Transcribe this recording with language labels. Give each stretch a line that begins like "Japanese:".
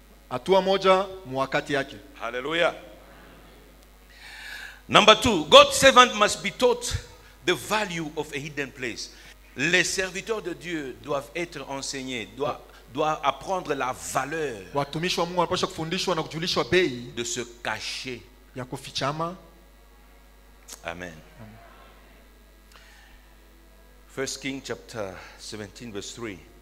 Swahili: Hatua moja mwakati yake. Hallelujah.
English: Number 2, God's servant must be taught the value of a hidden place.
French: Les serviteurs de Dieu doivent être enseignés, doivent apprendre la valeur
Swahili: Watumishi wa Mungu wanapaswa kufundishwa na kujulishwa bei
French: de se cacher.
Swahili: ya kufichama. Amen.
English: 1 Kings chapter 17 verse 3.